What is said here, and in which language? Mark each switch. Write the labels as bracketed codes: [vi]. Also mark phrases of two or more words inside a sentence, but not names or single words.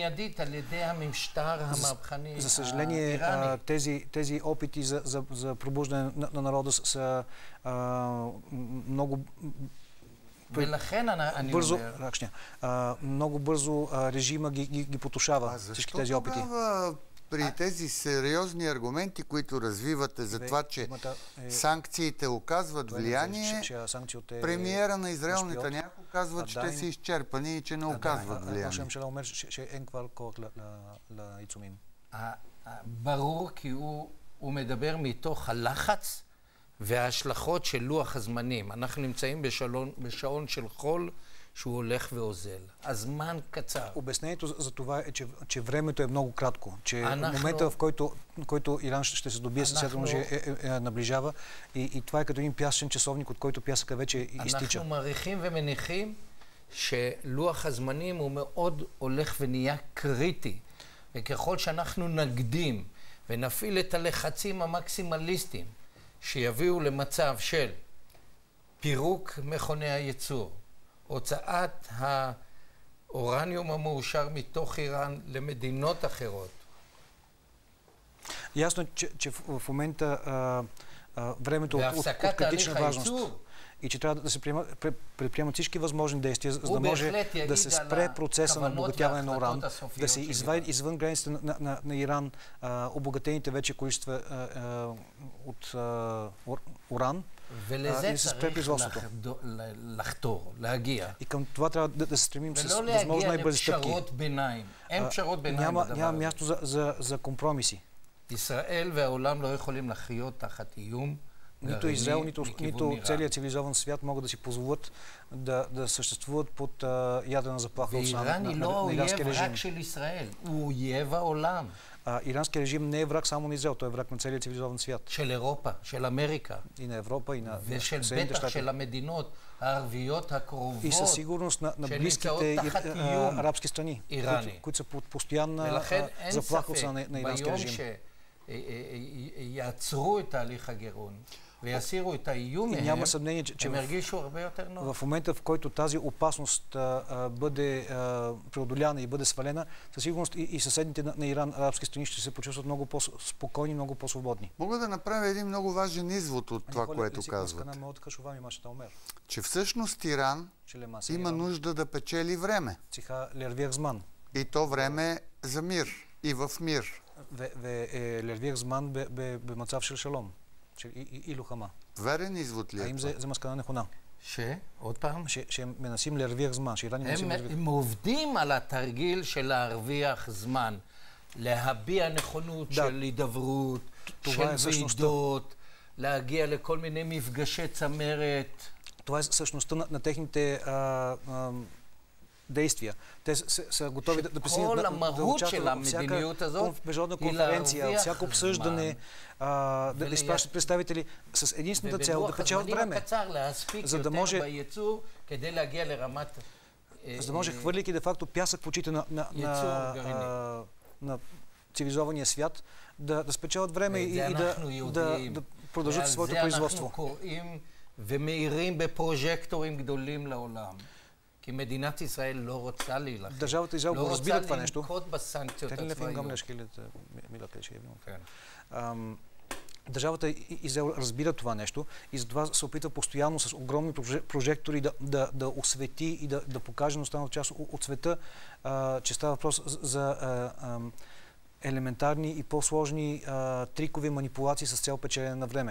[bg] За съжаление, тези опити за пробуждане на народа са много бързо режима ги потушава всички тези опити. При тези сериозни аргументи, които развивате за това, че санкциите оказват влияние, премиера на Израел Нетаняху казва, че те са изчерпани и че не оказват влияние. [he] ברור כי הוא מדבר מתוך הלחץ וההשלכות של לוח הזמנים. אנחנו נמצאים בשעון של חול שהוא הולך ואוזל. הזמן קצר. [bg] Обяснението за това е, че времето е много кратко. Че момента, в който Иран ще се добие със светло наближава и това е като един пясъчен часовник, от който пясъка вече изтича. [he] אנחנו מעריכים ומניחים שלוח הזמנים הוא מאוד הולך ונהיה קריטי. וככל שאנחנו נקדים ונפעיל את הלחצים המקסימליסטיים שיביאו למצב של פירוק מכוני הייצור, הוצאת האורניום המאושר מתוך איראן למדינות אחרות. [bg] Ясно, че в момента времето от критична важност и че трябва да се предприемат всички възможни действия, за да може да се спре процеса на обогатяване на уран, да се извади извън границите на Иран обогатените вече количества от уран и да се спре производството. И към това трябва да се стремим с възможно най-бързи стъпки. Няма място за компромиси. [he] ישראל והעולם לא יכולים לחיות תחת איום. [bg] Нито Израел, нито целият цивилизован свят могат да си позволят да съществуват под ядрена заплаха от на иранския режим. Иранския режим не е враг само на Израел, той е враг на целият цивилизован свят. [he] של אירופה, של אמריקה. [bg] И на Европа, и на Съединените щати. [he] של המדינות הערביות הקרובות. [bg] И със сигурност на близките арабски страни, които са под постоянна заплаха на иранския режим. [he] יעצרו את תהליך הגירעון ויסירו את האיום מהם, הם הרגישו הרבה יותר נוח. [bg] В момента, в който тази опасност бъде преодоляна и бъде свалена, със сигурност и съседните на Иран арабски страни ще се почувстват много по-спокойни, много по-свободни. Мога да направя един много важен извод от това, което казвате. Че всъщност Иран има нужда да печели време. И то време за мир и в мир. [he] ולהרוויח זמן במצב של שלום, של אי לוחמה. [bg] верен извод ли е? [he] האם זה מסקנה נכונה? עוד פעם? שהם מנסים להרוויח זמן, שאיראנים מנסים להרוויח. הם עובדים על התרגיל של להרוויח זמן, להביע נכונות של הידברות, של ועידות, להגיע לכל מיני מפגשי צמרת. [bg] Това е същността на техните действия. Те са готови да присъединят, да участват във всяка международна конференция, всяко обсъждане, да изпращат представители с единствената цел да печелят време, за да може хвърляйки де-факто пясък в очите на цивилизования свят, да спечелят време и да продължат своето производство. [he] ומאירים בפרוז'קטורים גדולים לעולם. כי מדינת ישראל לא רוצה להילחם. [bg] דържавата Израел го разбира това нещо. [he] לנקוט בסנקציות הצבאיות. [bg] Държавата Израел разбира това нещо и затова се опитва постоянно с огромни прожектори да освети и да покаже на останалата част от света, че става въпрос за елементарни и по-сложни трикови манипулации с цел печелене на време.